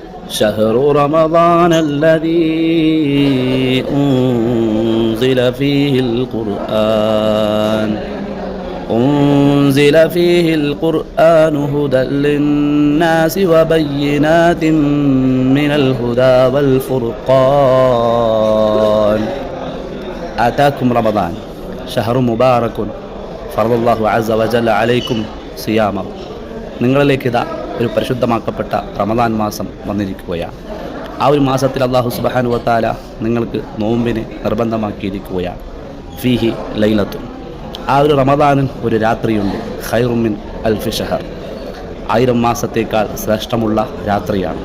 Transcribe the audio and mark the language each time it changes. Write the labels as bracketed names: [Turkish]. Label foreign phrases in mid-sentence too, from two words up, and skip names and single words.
[Arabic] شهر رمضان الذي أنزل فيه القرآن هدى للناس وبينات من الهدى والفرقان آتاكم رمضان شهر مبارك فرض الله عز وجل عليكم صيامه. [Malayalam] നിങ്ങളിലേക്ക് ഇതാ ഒരു പരിശുദ്ധമാക്കപ്പെട്ട റമദാൻ മാസം വന്നിരിക്കുകയാണ്. ആ ഒരു മാസത്തിൽ അല്ലാഹു [Arabic] سبحانه وتعالى [Malayalam] നിങ്ങൾക്ക് നോമ്പിനെ നിർബന്ധമാക്കിയിരിക്കുകയാണ്. [Arabic] فيه ليلة, [Malayalam] ആ ഒരു റമദാനിൽ ഒരു രാത്രിയുണ്ട്. [Arabic] خير من ألف شهر, [Malayalam] 1000 മാസത്തേക്കാൾ ശ്രേഷ്ഠമുള്ള രാത്രിയാണ്.